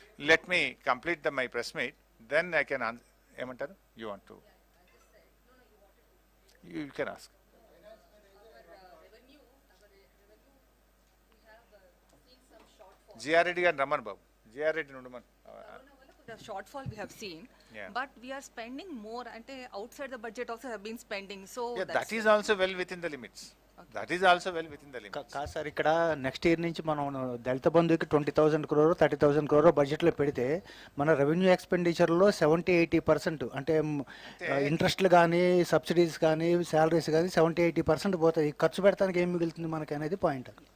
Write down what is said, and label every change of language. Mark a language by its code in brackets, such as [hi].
[en] Let me complete my press meet, then I can ఏమంటారు you want to you can ask. [te] GR Reddy గారిని రమ్మను బాబు, GR Reddy ఉండమని. [en] The shortfall we have seen, Yeah. but we are spending more and outside the budget also have been spending. So Yeah, that's that is also well within the limits. That is also well within the limits. [te] కాదు sir, ఇక్కడ next year నుంచి మనం దళిత బంధుకి 20,000 crore 30,000 crore బడ్జెట్లో పెడితే మన revenue ఎక్స్పెండిచర్లో 70-80% అంటే ఇంట్రెస్ట్లు కానీ, subsidies కానీ, శాలరీస్ కానీ 70-80% పోతాయి. ఖర్చు పెడతానికి ఏం మిగులుతుంది మనకి అనేది పాయింట్.